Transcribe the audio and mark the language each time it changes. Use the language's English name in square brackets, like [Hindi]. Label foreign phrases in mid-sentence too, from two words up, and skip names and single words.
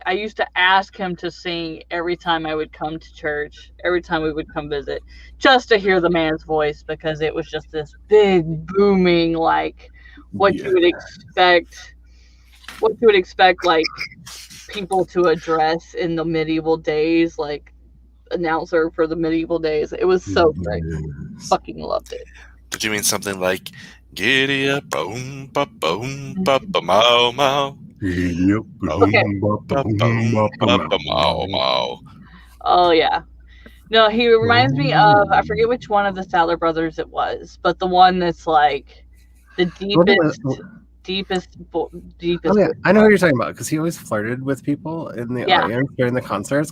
[English] I used to ask him to sing every time I would come to church, every time we would come visit, just to hear the man's voice, because it was just this big, booming, like what you would expect, like people to address in the medieval days, like announcer for the medieval days. It was so great. Fucking loved it. Did you mean something like "Giddy up, boom, ba boom, ba ba mow mow"? Okay. Ba boom, ba ba mow mow. Oh yeah. No, he reminds me of, I forget which one of the Statler brothers it was, but the one that's like the deepest. Oh, yeah. I know what you're talking about because he always flirted with people in the audience during the concerts.